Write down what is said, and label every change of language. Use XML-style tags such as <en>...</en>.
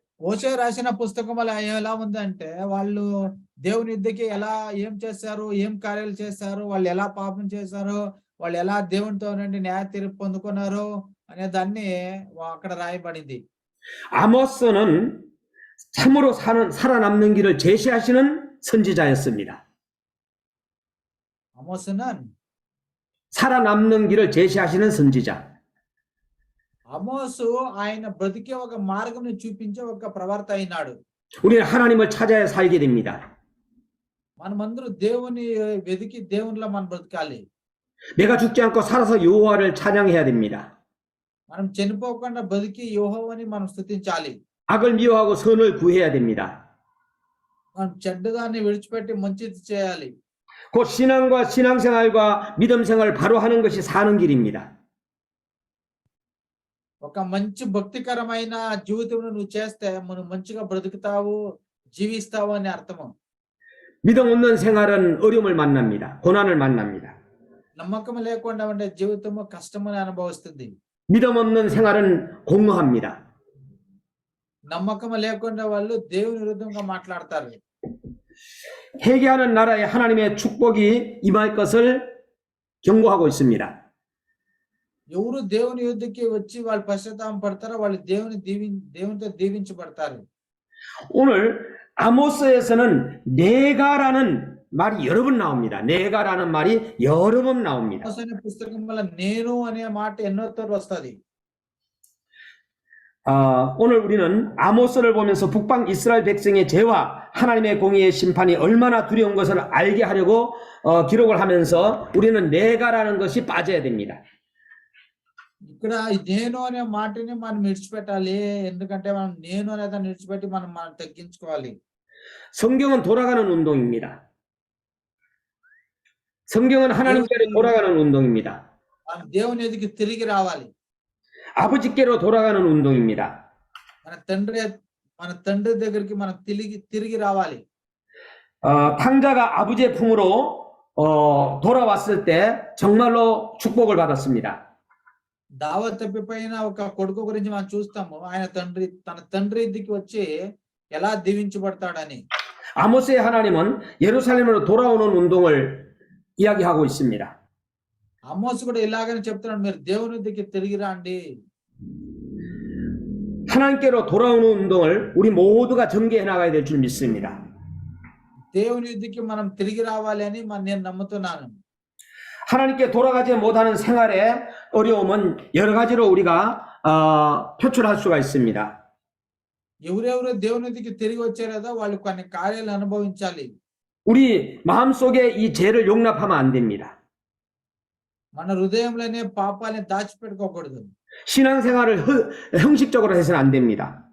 <te>ఓషే రాసిన పుస్తకం ఎలా ఉందంటే వాళ్ళు దేవుని యుద్ధకి ఎలా ఏం చేశారు, ఏం కార్యాలు చేశారు, వాళ్ళు ఎలా పాపం చేశారు, వాళ్ళు ఎలా దేవునితో నుండి న్యాయ తీర్పు పొందుకున్నారు అనే దాన్ని అక్కడ రాయబడింది.</te> <ko>아모스는 참으로 살아남는 길을 제시하시는 선지자였습니다. 아모스는 살아남는 길을 제시하시는 선지자.</ko> <te>అమోసు ఆయన బ్రతికే ఒక మార్గం చూపించే ఒక ప్రవర్త అయినాడు.</te> <ko>우리는 하나님을 찾아야 살게 됩니다.</ko> <te>మనమందరూ దేవుని వెతికి దేవునిలో మనం బ్రతకాలి.</te> <ko>내가 죽지 않고 살아서 여호와를 찬양해야 됩니다.</ko> <te>మనం చనిపోకుండా బతికి యెహోవాని మనం స్తుతించాలి.</te> <ko>악을 미워하고 선을 구해야 됩니다.</ko> <te>మనం చెడ్డదాన్ని విడిచిపెట్టి మంచిది చేయాలి.</te> <ko>곧 신앙과 신앙생활과 믿음생활을 바로 하는 것이 사는 길입니다.</ko> <te>ఒక మంచి భక్తికరమైన జీవితం నువ్వు చేస్తే మనం మంచిగా బ్రతుకుతావు, జీవిస్తావు అని అర్థము.</te> <ko>믿음 없는 생활은 어려움을 만납니다. 고난을 만납니다.</ko> <te>నమ్మకం లేకుండా ఉండే జీవితము కష్టమని అనుభవిస్తుంది.</te> <ko>믿음 없는 생활은 공허합니다.</ko> <te>నమ్మకం లేకుండా వాళ్ళు దేవుని విరుద్ధంగా మాట్లాడతారు.</te> <ko>회개하는 나라에 하나님의 축복이 임할 것을 경고하고 있습니다.</ko> <te>ఎవరు దేవుని యుద్ధకి వచ్చి వాళ్ళు పశ్చాత్తాపం పడతారో వాళ్ళు దేవునితో దీవించబడతారు.</te> <ko>오늘 아모스에서는 내가라는 말이 여러 번 나옵니다. 내가라는 말이 여러 번 나옵니다.</ko> <te>ఆమోసు అనే పుస్తకంలో నేను అనే మాట ఎన్నోసార్లు వస్తది.</te> <ko>오늘 우리는 아모스를 보면서 북방 이스라엘 백성의 죄와 하나님의 공의의 심판이 얼마나 두려운 것을 알게 하려고 기록을 하면서 우리는 내가라는 것이 빠져야 됩니다.</ko> <te>ఇక్కడ నేను అనే మాటని మనం విడిచిపెట్టాలి. ఎందుకంటే మనం నేను అనే దాన్ని విడిచిపెట్టి మనం తగ్గించుకోవాలి.</te> <ko>성경은 돌아가는 운동입니다. 성경은 하나님께로 돌아가는 운동입니다.</ko> <te>మనం దేవుని ఎదుగు తిరిగి రావాలి.</te> <ko>아버지께로 돌아가는 운동입니다.</ko> <te>మన తండ్రి దగ్గరికి మనం తిరిగి రావాలి.</te> <ko>탕자가 아버지의 품으로 돌아왔을 때 정말로 축복을 받았습니다.</ko> <te>దావ తప్పిపోయిన ఒక కొడుకు గురించి మనం చూస్తాము. ఆయన తన తండ్రి దిక్కి వచ్చి ఎలా దీవించబడతాడని.</te> <ko>아모스의 하나님은 예루살렘으로 돌아오는 운동을 이야기하고 있습니다.</ko> <te>ఆమోసు కూడా ఇలాగనే చెప్తున్నాడు, మీరు దేవుని దిక్కి తిరిగి రండి.</te> <ko>하나님께로 돌아오는 운동을 우리 모두가 전개해 나가야 될 줄 믿습니다.</ko> <te>దేవుని దిక్కి మనం తిరిగి రావాలి అని నేను నమ్ముతున్నాను.</te> <ko>하나님께 돌아가지 못하는 생활의 어려움은 여러 가지로 우리가 표출할 수가 있습니다.</ko> <te>ఎవరెవరు దేవుని దిక్కి తిరిగి వచ్చారో వాళ్ళు కొన్ని కార్యాలు అనుభవించాలి.</te> <ko>우리 마음속에 이 죄를 용납하면 안 됩니다.</ko> <te>మన హృదయంలోనే పాపాలని దాచిపెట్టుకోకూడదు.</te> <ko>신앙생활을 형식적으로 해서는 안 됩니다.</ko>